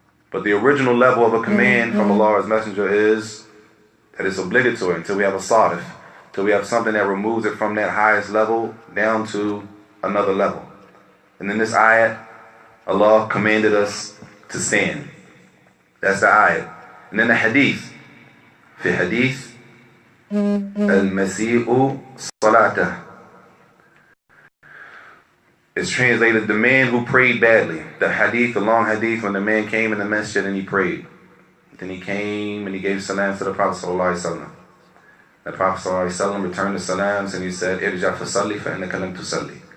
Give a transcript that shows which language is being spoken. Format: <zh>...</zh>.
<en>But the original level of a command from Allah's Messenger is that it's obligatory until we have a sadif, until we have something that removes it from that highest level down to another level. And in this ayat, Allah commanded us to stand. That's the ayat. And then the hadith.</en> <ar>في hadith, المسيء صلاته.</ar> <en>It's translated, the man who prayed badly. The hadith, the long hadith, when the man came in the masjid and he prayed. Then he came and he gave salams to the Prophet ﷺ. The Prophet ﷺ returned the salams and he said,</en> <ar>Irja fasalli fa innaka lam tusalli.</ar>